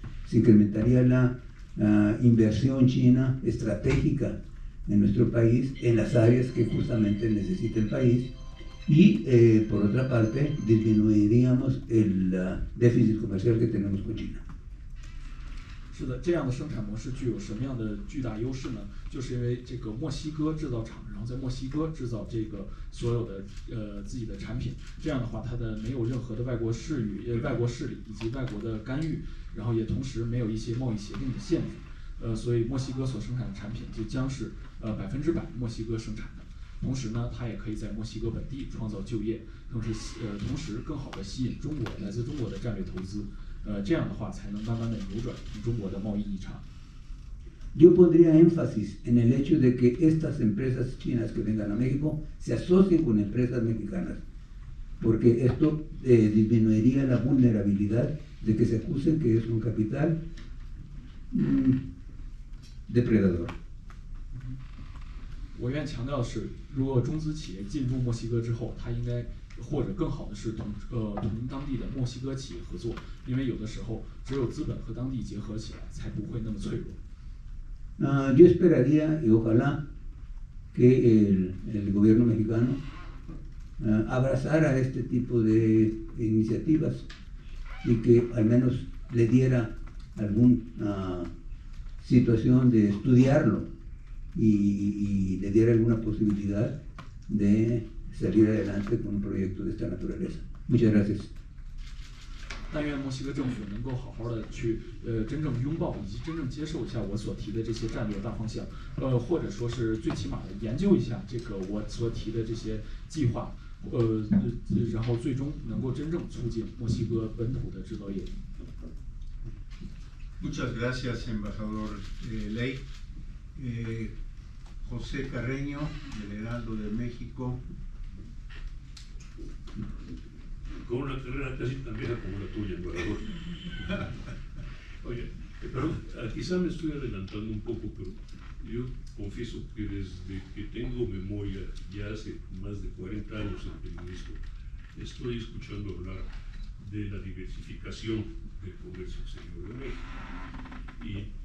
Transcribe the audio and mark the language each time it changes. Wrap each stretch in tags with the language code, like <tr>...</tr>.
<es>Se incrementaría la inversión china estratégica en nuestro país en las áreas que justamente necesita el país. Y por otra parte, disminuiríamos el déficit comercial que tenemos con China.</es> <zh>是的，这样的生产模式具有什么样的巨大优势呢？就是因为这个墨西哥制造厂，然后在墨西哥制造这个所有的自己的产品，这样的话，它的没有任何的外国势力以及外国的干预，然后也同时没有一些贸易协定的限制，所以墨西哥所生产的产品就将是100%墨西哥生产的。同时呢，它也可以在墨西哥本地创造就业，同时更好的吸引来自中国的战略投资，这样的话才能慢慢的扭转与中国的贸易逆差。</zh> <es>Yo pondría énfasis en el hecho de que estas empresas chinas que vengan a México se asocien con empresas mexicanas, porque esto disminuiría la vulnerabilidad de que se acusen que es un capital depredador.</es> <zh>我愿强调的是，如果中资企业进入墨西哥之后，它应该或者更好的是同当地的墨西哥企业合作，因为有的时候只有资本和当地结合起来，才不会那么脆弱。</zh> <es>Yo esperaría y ojalá que el gobierno mexicano abrazara este tipo de iniciativas y que al menos le diera alguna situación de estudiarlo y le diera alguna posibilidad de salir adelante con un proyecto de esta naturaleza. Muchas gracias.</es> <zh>但愿墨西哥政府能够好好的去真正拥抱以及真正接受一下我所提的这些战略大方向，或者说是最起码的研究一下这个我所提的这些计划，然后最终能够真正促进墨西哥本土的制造业。</zh> <es>Muchas gracias, embajador Ley. José Carreño, del Heraldo de México. Con una carrera casi tan vieja como la tuya, embajador. Oye, perdón, quizá me estoy adelantando un poco, pero yo confieso que desde que tengo memoria, ya hace más de 40 años en periodismo, estoy escuchando hablar de la diversificación del comercio exterior de México.</es>